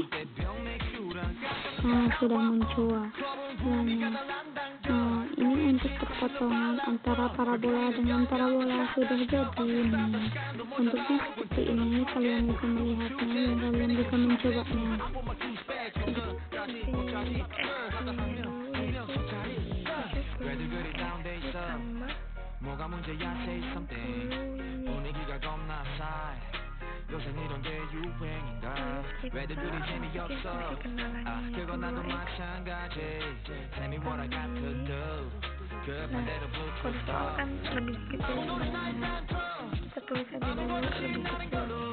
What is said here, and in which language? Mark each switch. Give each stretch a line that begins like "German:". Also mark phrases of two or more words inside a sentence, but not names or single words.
Indonesian: Nah, sudah muncul. Nah, ini untuk perpotongan antara parabola dengan parabola sudah jadi. Nih, bentuknya seperti ini. Kalian bisa melihatnya dan kalian bisa mencobanya.
Korean: 요새 이런 게 유행인가 왜들들이 재미없어 그건 나도 마찬가지
English: Tell me what I got to do
Korean: 그 반대로 붙었어
Indonesian: kan lebih kecil sebenarnya. Kita tulis aja dulu lebih kecil.